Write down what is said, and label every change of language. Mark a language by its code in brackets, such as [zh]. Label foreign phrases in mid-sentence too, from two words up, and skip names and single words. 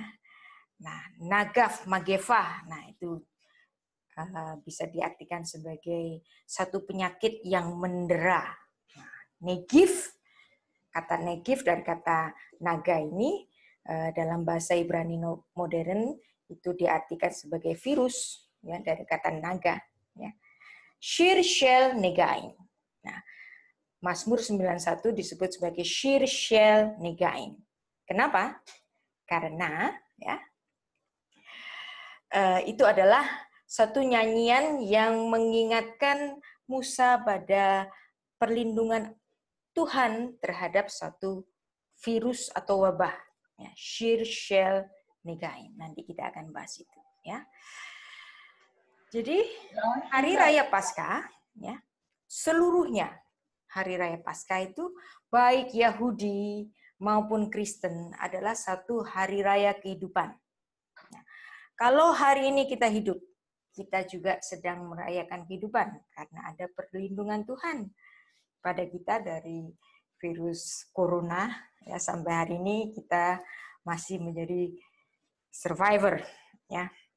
[id] Nah, [he] נגף, מגפה, [id] nah itu bisa diartikan sebagai satu penyakit yang mendera. Nah, negif, kata negif dan kata naga ini dalam bahasa Ibrani modern itu diartikan sebagai virus, ya, dari kata naga, ya. [he] שיר של נגעים. [id] Nah, Mazmur 91 disebut sebagai [he] שיר של נגעים. [id] Kenapa? Karena, ya, itu adalah satu nyanyian yang mengingatkan Musa pada perlindungan Tuhan terhadap satu virus atau wabah. Ya, [he] שיר של נגעים. [id] Nanti kita akan bahas itu, ya. Jadi hari raya Paskah, ya, seluruhnya hari raya Paskah itu baik Yahudi maupun Kristen adalah satu hari raya kehidupan. Nah, kalau hari ini kita hidup, kita juga sedang merayakan kehidupan karena ada perlindungan Tuhan pada kita dari virus corona, ya, sampai hari ini kita masih menjadi survivor, ya.